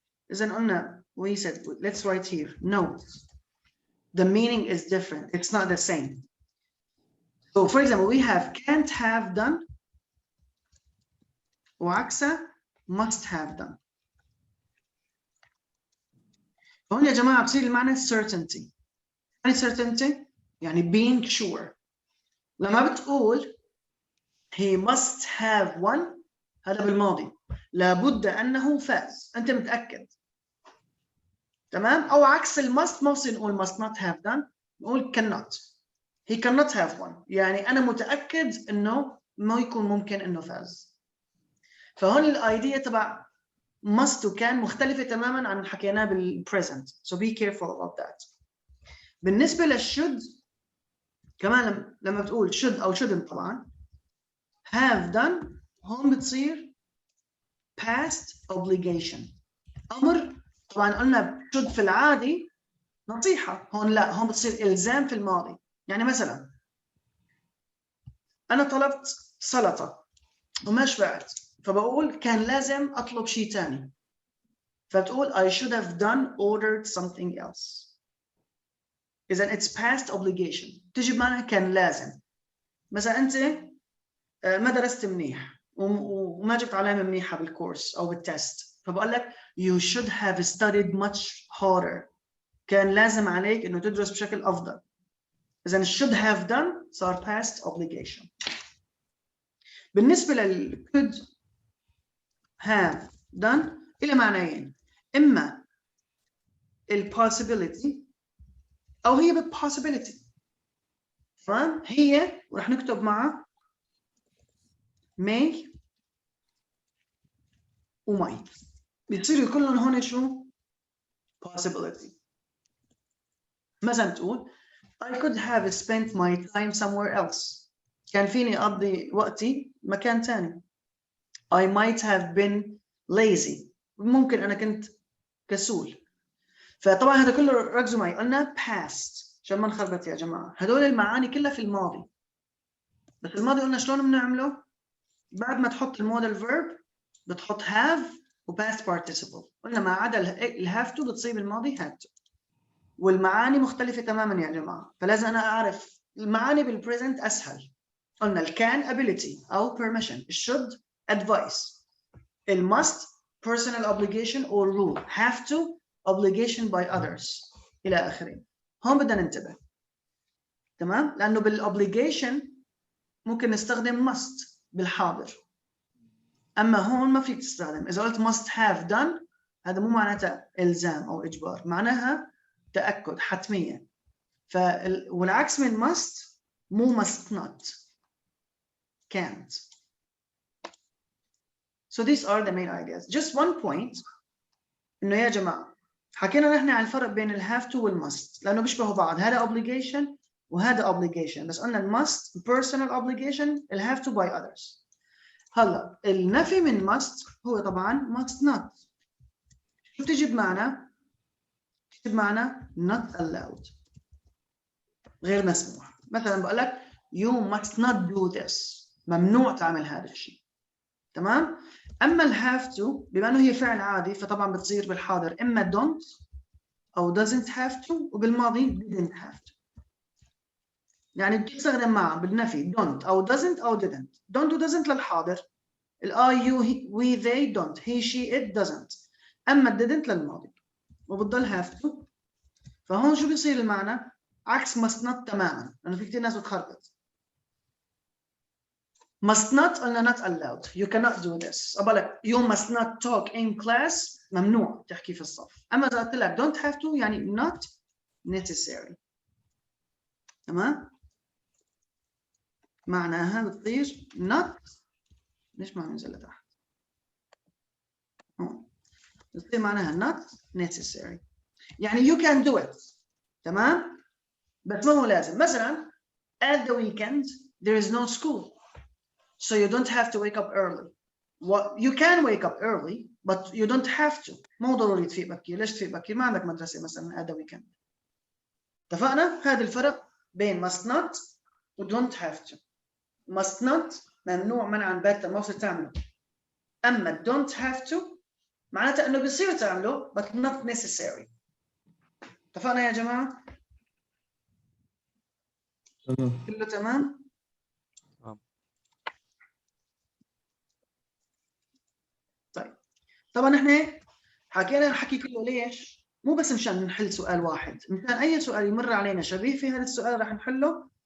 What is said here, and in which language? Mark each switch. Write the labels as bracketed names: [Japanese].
[English] Isn't قلنا, we said, let's write here, note. The meaning is different. It's not the same. So for example, we have can't have done وعكسها must have done. [Arabic] هون يا جماعة بصير المعنى certainty. [English] يعني certainty يعني being sure. [Arabic] لما بتقول [English] he must have won [Arabic] هذا بالماضي، لابد أنه فاز، أنت متأكد. تمام؟ أو عكس المust ما بصير نقول must not have done، نقول cannot. [English] He cannot have won، [Arabic] يعني أنا متأكد إنه ما يكون ممكن إنه فاز. فهون الأيديا تبع must وكان مختلفة تماماً عن حكيناه بالpresent. [English] So be careful about that. [Arabic] بالنسبة للshould كمان لما بتقول should أو shouldn't طبعاً have done هون بتصير past obligation. أمر طبعاً قلنا should في العادي نصيحة، هون لا، هون بتصير إلزام في الماضي. يعني مثلاً أنا طلبت سلطة وما شبعت، فبقول كان لازم أطلب شيء تاني. [English] فتقول I should have done ordered something else. إذا it's past obligation. [Arabic] تجي بمعنى كان لازم. مثلا أنت ما درست منيح وما جبت علامة منيحة بالكورس أو بالتست، فبقول لك [English] you should have studied much harder. [Arabic] كان لازم عليك إنه تدرس بشكل أفضل. إذا should have done صار past obligation. بالنسبة لل could have done إلى معنيين، إما ال possibility أو هي بال possibility. تمام؟ هي ورح نكتب معها may و might. بيصيروا كلهم هون شو؟ possibility. [English] مثلا تقول I could have spent my time somewhere else. [Arabic] كان فيني أقضي وقتي مكان تاني. [English] I might have been lazy. [Arabic] ممكن أنا كنت كسول. فطبعا هذا كله ركزوا معي، قلنا past عشان ما نخربط يا جماعة. هدول المعاني كلها في الماضي. بس الماضي قلنا شلون بنعمله؟ بعد ما تحط المودال verb بتحط have و past participle. قلنا ما عدا ال have to بتصيب الماضي had to. والمعاني مختلفة تماما يا جماعة. فلازم أنا أعرف المعاني بالpresent أسهل. قلنا ال can ability أو permission. ال should advice. ال must personal obligation or rule. have to obligation by others إلى آخره. هون بدنا ننتبه. تمام؟ لأنه بالobligation ممكن نستخدم must بالحاضر. أما هون ما فيك تستخدم. إذا قلت must have done هذا مو معناته إلزام أو إجبار، معناها تأكد، حتمية. والعكس من must مو must not، can't. [English] So these are the main ideas. Just one point [Arabic] إنه يا جماعة حكينا نحن عن الفرق بين ال have to وال must لأنه بيشبهوا بعض، هذا obligation وهذا obligation، بس قلنا ال must personal obligation، ال have to by others. هلا النفي من must هو طبعا must not. شو بتجي بمعنى؟ بتجي بمعنى not allowed، غير مسموح. مثلا بقول لك [English] you must not do this، [Arabic] ممنوع تعمل هذا الشيء. تمام؟ اما ال have to بما انه هي فعل عادي فطبعا بتصير بالحاضر اما don't او doesn't have to، وبالماضي didn't have to. يعني بتستخدم معها بالنفي don't او doesn't او didn't. [English] don't و doesn't للحاضر، ال I you he, we they don't، he she it doesn't. [Arabic] اما didn't للماضي وبتضل have to. فهون شو بيصير المعنى؟ عكس must not تماما، لانه في كثير ناس بتخربط. [English] must not قلنا not allowed، you cannot do this. أقول you must not talk in class، [Arabic] ممنوع تحكي في الصف. أما إذا قلت لك don't have to يعني not necessary. تمام؟ معناها بتصير not، ليش ما ننزل لتحت؟ هون بتصير معناها not necessary، يعني [English] you can do it. [Arabic] تمام؟ بس ما هو لازم. [English] مثلا at the weekend there is no school. So you don't have to wake up early. You can wake up early, but you don't have to. [Arabic] مو ضروري تفيق بكير. ليش تفيق بكير؟ ما عندك مدرسة مثلا [English] at the weekend. [Arabic] اتفقنا؟ هذا الفرق بين must not و don't have to. must not ممنوع منعا باتا، ما بصير تعمله. أما don't have to معناته إنه بيصير تعمله [English] but not necessary. [Arabic] اتفقنا يا جماعة؟ تمام. كله تمام؟ طيب طبعا احنا حكينا الحكي كله ليش؟ مو بس مشان نحل سؤال واحد، مشان اي سؤال يمر علينا شبيه في هذا السؤال راح نحله.